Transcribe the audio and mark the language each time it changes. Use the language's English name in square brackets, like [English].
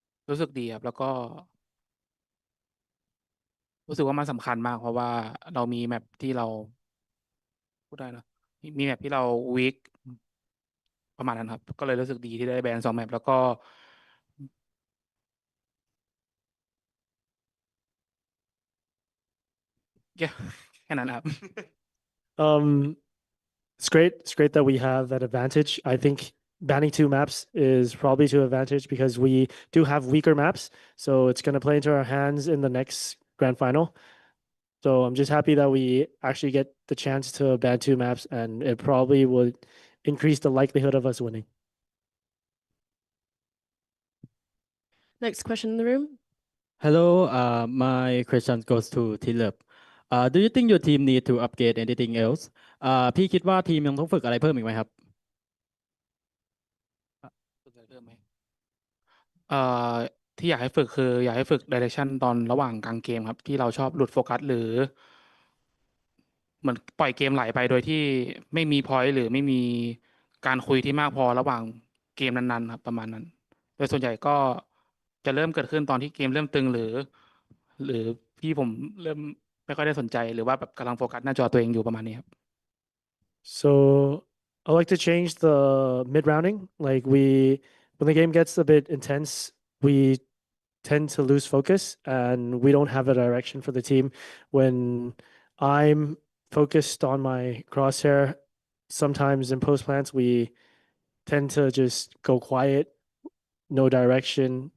[Thai] รู้สึกดีครับแล้วก็รู้สึกว่ามันสำคัญมากเพราะว่าเรามีแมปที่เราพูดได้นะมีแมปที่เราวีคประมาณนั้นครับก็เลยรู้สึกดีที่ได้แบน2 แมปแล้วก็ yeah แค่นั้นครับ [English] It's great. It's great that we have that advantage. I think banning 2 maps is probably to advantage because we do have weaker maps. So it's going to play into our hands in the next grand final. So I'm just happy that we actually get the chance to ban 2 maps, and it probably would increase the likelihood of us winning. Next question in the room. Hello, my question goes to Tilep. Do you think your team need to upgrade anything else? [Thai] พี่คิดว่าทีมยังต้องฝึกอะไรเพิ่มอีกไหมครับ ฝึกอะไรเพิ่มไหมที่อยากให้ฝึกคืออยากให้ฝึก direction ตอนระหว่างกลางเกมครับ ที่เราชอบหลุดโฟกัสหรือเหมือนปล่อยเกมไหลไปโดยที่ไม่มี point หรือไม่มีการคุยที่มากพอระหว่างเกมนั้นๆครับประมาณนั้น โดยส่วนใหญ่ก็จะเริ่มเกิดขึ้นตอนที่เกมเริ่มตึงหรือพี่ผมเริ่มไม่ค่อยได้สนใจหรือว่าแบบกำลังโฟกัสหน้าจอตัวเองอยู่ประมาณนี้ครับ [English] So I like to change the mid rounding. Like when the game gets a bit intense, we tend to lose focus and we don't have a direction for the team. When I'm focused on my crosshair, sometimes in post plants, we tend to just go quiet, no direction.